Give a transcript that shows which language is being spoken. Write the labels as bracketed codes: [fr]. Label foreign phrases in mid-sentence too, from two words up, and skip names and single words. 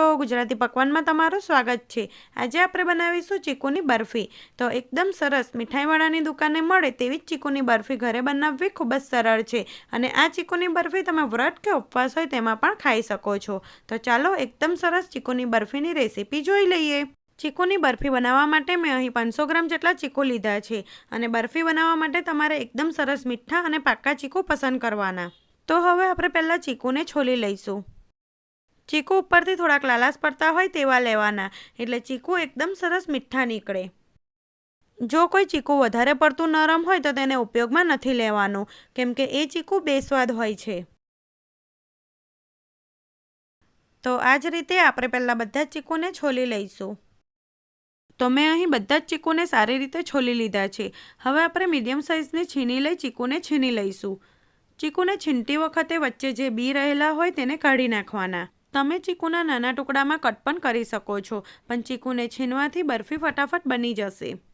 [gu] ગુજરાતી પકવાન મેં તમારું સ્વાગત હૈ। આજ આપણે બનાવીશું ચીકુની બરફી। તો એકદમ સરસ મીઠાઈવાળાની દુકાને મળે તેવી ચીકુની બરફી ઘરે બનાવવી ખૂબ જ સરળ છે અને આ ચીકુની બરફી તમે વ્રત કે ઉપવાસ હોય તેમાં પણ ખાઈ શકો છો। તો ચાલો એકદમ સરસ ચીકુની બરફીની રેસિપી જોઈ લઈએ। ચીકુની બરફી બનાવવા માટે મેં અહીં 500 ग्राम જેટલા ચીકુ લીધા છે અને બરફી બનાવવા માટે તમારે એકદમ સરસ મીઠા અને પાકા ચીકુ પસંદ કરવાના। તો હવે આપણે પહેલા ચીકુને છોલી લઈશું। ચીકુ ઉપરથી થોડાક લાલાશ પડતા હોય તેવા લેવાના એટલે ચીકુ એકદમ સરસ મીઠા નીકળે। જો કોઈ ચીકુ વધારે પડતું નરમ હોય તો તેને ઉપયોગમાં નથી લેવાનું કેમ કે એ ચીકુ બેસ્વાદ હોય છે। તો આજ રીતે આપણે પહેલા બધા જ ચીકુને છોલી લઈશું। તો મેં અહીં બધા જ ચીકુને સારી રીતે છોલી લીધા છે। હવે આપણે મીડિયમ સાઇઝની છીણી લઈ ચીકુને છીણી લઈશું। ચીકુને છીણતી વખતે વચ્ચે જે બી રહેલા હોય તેને કાઢી નાખવાના। તમે ચીકુના નાના ટુકડામાં કટ પણ કરી શકો છો, પણ ચીકુને છીણવાથી બરફી ફટાફટ બની જશે।